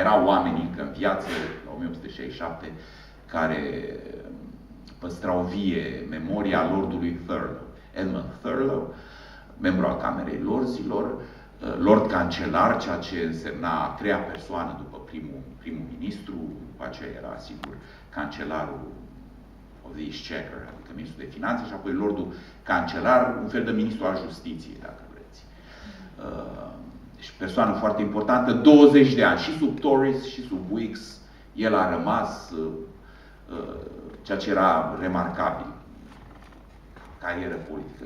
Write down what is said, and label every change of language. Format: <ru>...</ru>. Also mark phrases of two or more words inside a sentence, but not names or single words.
<ro>erau oameni încă în viață, la 1867, care păstrau vie memoria lordului Thurlow, Edmund Thurlow, membru al Camerei Lorzilor, lord cancelar, ceea ce însemna a treia persoană după primul ministru, după aceea era, sigur, cancelarul</ro> <en>of the Exchequer,</en> <ro>adică ministrul de finanțe, și apoi lordul cancelar, un fel de ministru al justiției, dacă vreți. Deci persoană foarte importantă, 20 de ani, și sub Tories, și sub Whigs, el a rămas, ceea ce era remarcabil, carieră politică.</ro>